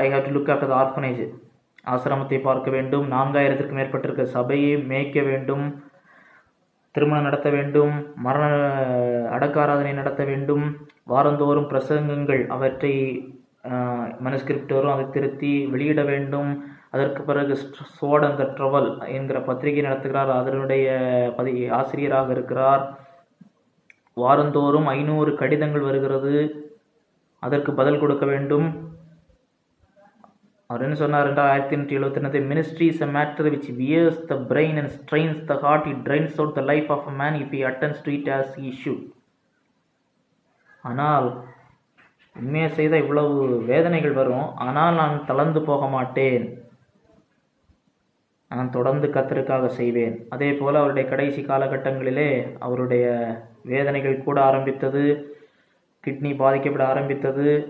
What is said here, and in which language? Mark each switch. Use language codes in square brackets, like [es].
[en] I have to look after the orphanage, [ta] ஆசிரமத்தை பார்க்க வேண்டும், 4000க்கும் மேற்பட்டிருக்க சபையை மேய்க்க வேண்டும், திருமணம் நடத்த வேண்டும், மரண அடக்காராதனை நடத்த வேண்டும், வாரந்தோறும் பிரசங்கங்கள் அவற்றை மனுஸ்கிரிப்ட் வரும், அதை திருத்தி வெளியிட வேண்டும். அதற்கு பிறகு ஸ்வோர்ட் அண்ட் த ட்ரவல் என்கிற பத்திரிகை நடத்துகிறார், அதனுடைய ஆசிரியராக இருக்கிறார். வாரந்தோறும் 500 கடிதங்கள் வருகிறது, அதற்கு பதில் கொடுக்க வேண்டும். அவர் என்ன சொன்னார் என்றால் [en] 1875, ministry is a matter which wears the brain and strains the heart. It drains out the life of a man if he attends to it as he should. [ta] ஆனால் உண்மையை செய்த இவ்வளவு வேதனைகள் வரும், ஆனால் நான் தளர்ந்து போக மாட்டேன், நான் தொடர்ந்து கர்த்தருக்காக செய்வேன். அதே போல் அவருடைய கடைசி காலகட்டங்களிலே அவருடைய வேதனைகள் கூட ஆரம்பித்தது, கிட்னி பாதிக்கப்பட ஆரம்பித்தது.